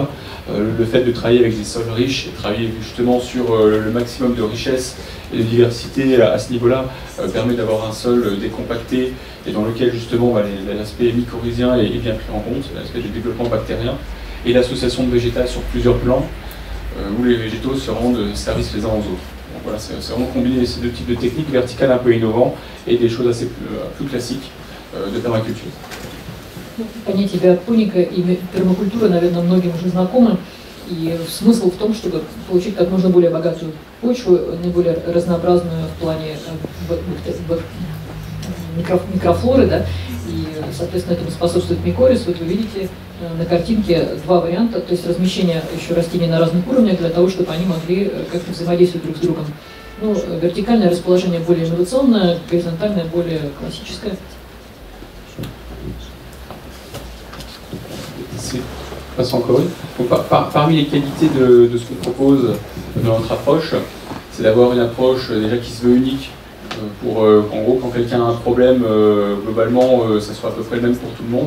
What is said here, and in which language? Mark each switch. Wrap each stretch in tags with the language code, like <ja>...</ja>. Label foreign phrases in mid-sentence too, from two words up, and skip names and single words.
<fr>Le fait de travailler avec des sols riches et travailler justement sur le maximum de richesse et de diversité à ce niveau-là permet d'avoir un sol décompacté et dans lequel justement l'aspect mycorhizien est bien pris en compte, l'aspect du développement bactérien et l'association de végétal sur plusieurs plans où les végétaux se rendent service les uns aux autres. Donc voilà, c'est vraiment combiner ces deux types de techniques verticales un peu innovants et des choses assez plus classiques de permaculture.</fr> <ru>Понятие биопоника и пермакультура, наверное, многим уже знакомы. И смысл в том, чтобы получить как можно более богатую почву, наиболее разнообразную в плане микрофлоры, да, и, соответственно, этому способствует микорис. Вот вы видите на картинке 2 варианта, то есть размещение еще растений на разных уровнях для того, чтобы они могли как-то взаимодействовать друг с другом. Ну, вертикальное расположение более инновационное, горизонтальное более классическое.</ru> <fr>Passe encore une. Donc, parmi les qualités de ce qu'on propose dans notre approche, c'est d'avoir une approche déjà qui se veut unique. Pour en gros, quand quelqu'un a un problème, globalement, ça soit à peu près le même pour tout le monde.</fr>